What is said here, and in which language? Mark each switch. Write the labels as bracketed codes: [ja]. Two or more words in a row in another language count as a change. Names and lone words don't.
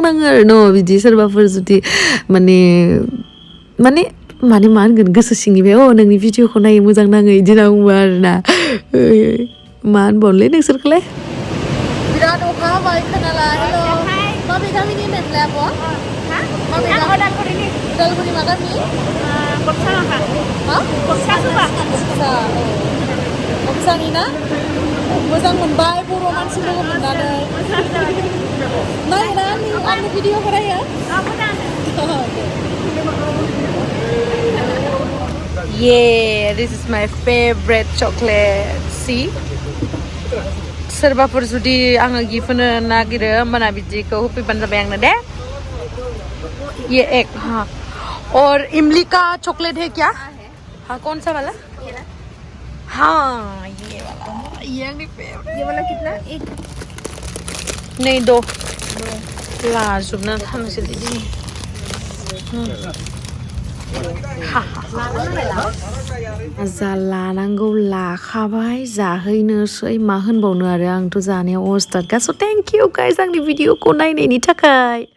[brx] नाङो आरो न' बिदि सोरबाफोर जुदि माने माने माने मा होनगोन गोसो सिंनिफ्राय नोंनि भिडिअखौ नायो मोजां नाङो बिदि होनना बुङो आरोना मा होनबावनोलै नोंसोरखौलाय बिराद अखा हाबाय खोनाला हेल' माबे गामिनि होननायमोनलाय आब' उदालगुरि मा गामि गबसानि ना मोजां मोनबाय बर' मानसि लोगो मोननानै नायोना आंनि भिडिअखौ नायो [en] Yeah, this is my favorite chocolate. See? [brx] सोरबाफोर जुदि आङो गिफ्ट होनो नागिरो होमबाना बिदिखौ होफैबानो जाबाय आंनो [hi] दे ये एक हाँ और इमली का चॉकलेट है क्या हाँ कौन सा वाला हाँ ये वाला ये [brx] आंनि फेवरेट [hi] ये वाला कितना एक नहीं दो [brx] लाजोबना थांनोसै दिनै जा लानांगौ लाखाबाय जाहैनोसै मा होनबावनो आरो आंथ' जानायाव अस्टार्ट गास' [en] thank you guys [brx] आंनि भिडिअखौ नायनायनि थाखाय